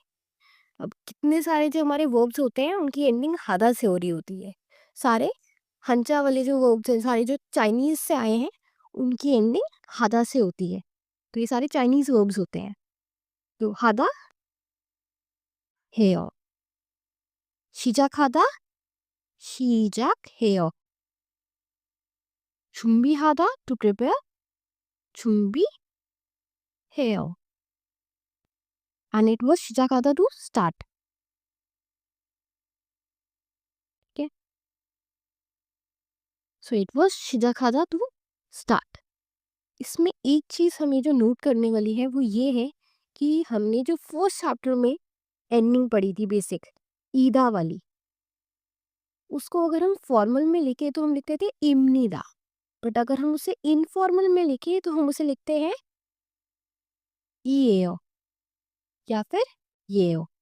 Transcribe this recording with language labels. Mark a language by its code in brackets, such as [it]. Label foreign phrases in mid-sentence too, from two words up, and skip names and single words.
[hi] अब कितने सारे जो हमारे वर्ब्स होते हैं उनकी एंडिंग हादा से हो रही होती है। सारे हंचा वाले जो वर्ब्स हैं, सारे जो चाइनीज से आए हैं, उनकी एंडिंग हादा से होती है। तो ये सारे चाइनीज वर्ब्स होते हैं, तो [ko] 하다 해요, 시작 하다, 시작해요, 준비하다, [en] to prepare, 준비해요, and it was 시작하다 to start. Okay, so it was 시작하다 to start. [hi] इसमें एक चीज़ हमें जो नोट करने वाली है वो ये है कि हमने जो [en] first chapter [hi] में एंडिंग पढ़ी थी बेसिक ईदा वाली, उसको अगर हम फॉर्मल में लिखे तो हम लिखते थे इमनीदा, बट अगर हम उसे इनफॉर्मल में लिखे तो हम उसे लिखते हैं ईएओ या फिर येओ।